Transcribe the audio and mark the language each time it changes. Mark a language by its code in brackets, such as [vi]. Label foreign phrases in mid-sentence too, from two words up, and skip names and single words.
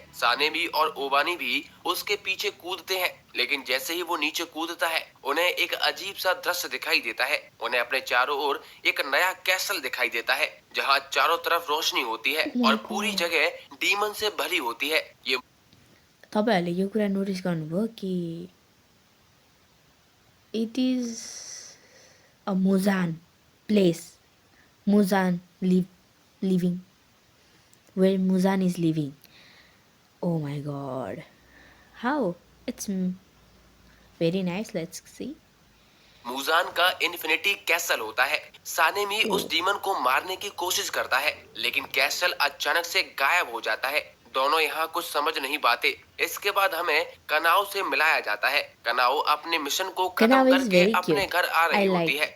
[hi] सानेमी और ओवानी भी उसके पीछे कूदते हैं, लेकिन जैसे ही वो नीचे कूदता है उन्हें एक अजीब सा दृश्य दिखाई देता है। उन्हें अपने चारों ओर एक नया कैसल दिखाई देता है जहाँ चारों तरफ रोशनी होती है और पूरी जगह डीमन से भरी होती है। ये [ne] तपाईहरुले यो कुरा नोटिस गर्नुभयो कि [en] it is a Muzan place, Muzan living, where Muzan is living. Oh my god, how it's very nice. Let's see. [hi] मुजान का इन्फिनिटी कैसल होता है। सानेमी उस डीमन को मारने की कोशिश करता है, लेकिन कैसल अचानक से गायब हो जाता है। दोनों यहाँ कुछ समझ नहीं पाते। इसके बाद हमें कनाओ से मिलाया जाता है। कनाओ अपने मिशन को खत्म करके अपने घर आ रही होती है।